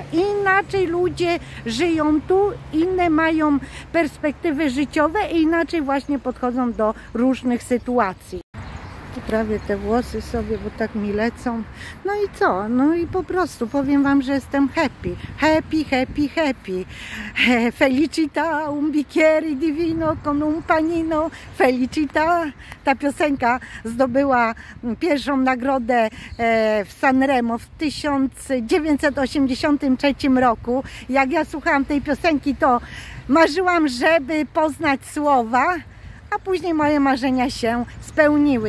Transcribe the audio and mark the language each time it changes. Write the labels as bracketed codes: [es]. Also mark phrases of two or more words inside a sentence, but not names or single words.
[pl] Inaczej ludzie żyją tu, inne mają perspektywy życiowe i inaczej właśnie podchodzą do różnych sytuacji. Poprawię te włosy sobie, bo tak mi lecą. No i co? No i po prostu powiem Wam, że jestem happy. [en] Happy, happy, happy. [it] Felicita, un bicchiere di vino con un panino. Felicita. [pl] Ta piosenka zdobyła pierwszą nagrodę w Sanremo w 1983 roku. Jak ja słuchałam tej piosenki, to marzyłam, żeby poznać słowa, a później moje marzenia się spełniły.